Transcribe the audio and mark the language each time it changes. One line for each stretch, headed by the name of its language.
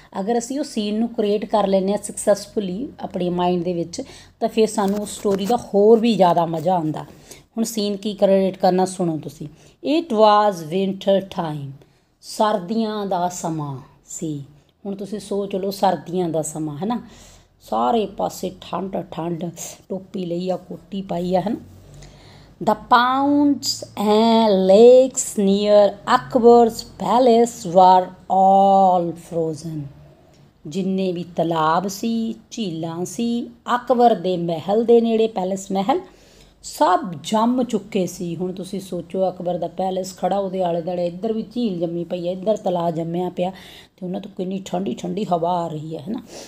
Punjabi: ਅਗਰ ਅਸੀਂ ਉਹ ਸੀਨ ਨੂੰ ਕ੍ਰੀਏਟ ਕਰ ਲੈਂਦੇ ਹਾਂ ਸਕਸੈਸਫੁਲੀ ਆਪਣੇ ਮਾਈਂਡ ਦੇ ਵਿੱਚ, ਤਾਂ ਫਿਰ ਸਾਨੂੰ ਉਸ ਸਟੋਰੀ ਦਾ ਹੋਰ ਵੀ ਜ਼ਿਆਦਾ ਮਜ਼ਾ ਆਉਂਦਾ। ਹੁਣ ਸੀਨ ਕੀ ਕ੍ਰੀਏਟ ਕਰਨਾ, ਸੁਣੋ ਤੁਸੀਂ।
English: it was winter time,
Punjabi: ਸਰਦੀਆਂ ਦਾ ਸਮਾਂ ਸੀ। ਹੁਣ ਤੁਸੀਂ ਸੋਚ ਲਓ, ਸਰਦੀਆਂ ਦਾ ਸਮਾਂ, ਹੈ ਨਾ, ਸਾਰੇ ਪਾਸੇ ਠੰਡ ਠੰਡ, ਟੋਪੀ ਲਈ ਆ, ਕੋਟੀ ਪਾਈ ਆ, ਹੈ ਨਾ।
English: The ponds and lakes near Akbar's palace were all frozen.
Punjabi: ਜਿੰਨੇ ਵੀ ਤਲਾਬ ਸੀ, ਝੀਲਾਂ ਸੀ, ਅਕਬਰ ਦੇ ਮਹਿਲ ਦੇ ਨੇੜੇ, ਪੈਲੇਸ ਮਹਿਲ, ਸਭ ਜੰਮ ਚੁੱਕੇ ਸੀ। ਹੁਣ ਤੁਸੀਂ ਸੋਚੋ, ਅਕਬਰ ਦਾ ਪੈਲੇਸ ਖੜ੍ਹਾ, ਉਹਦੇ ਆਲੇ ਦੁਆਲੇ ਇੱਧਰ ਵੀ ਝੀਲ ਜੰਮੀ ਪਈ ਹੈ, ਇੱਧਰ ਤਲਾਅ ਜੰਮਿਆ ਪਿਆ, ਅਤੇ ਉਹਨਾਂ ਤੋਂ ਕਿੰਨੀ ਠੰਡੀ ਠੰਡੀ ਹਵਾ ਆ ਰਹੀ ਹੈ ਨਾ।